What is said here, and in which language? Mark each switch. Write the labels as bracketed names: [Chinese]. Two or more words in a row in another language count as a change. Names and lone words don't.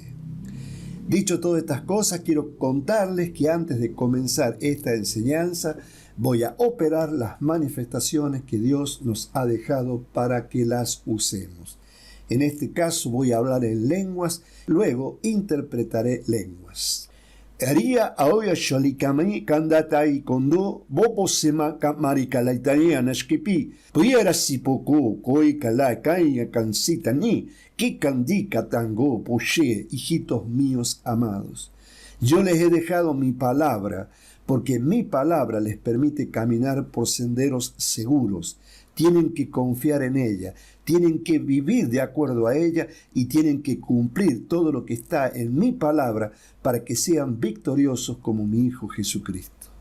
[Spanish] Dicho todas estas cosas, quiero contarles que antes de comenzar esta enseñanza, voy a operar las manifestaciones que Dios nos ha dejado para que las usemos. En este caso voy a hablar en lenguas, luego interpretaré lenguas. Aria aoya shalikami kandatai kondo bopo sema marikala italiana shkipi pudiera sipoku koi kala kaya kansita ni que kandika tango poshe, hijitos míos amados. Yo les he dejado mi palabra, porque mi palabra les permite caminar por senderos seguros. Tienen que confiar en ella, tienen que vivir de acuerdo a ella y tienen que cumplir todo lo que está en mi palabra para que sean victoriosos como mi Hijo Jesucristo.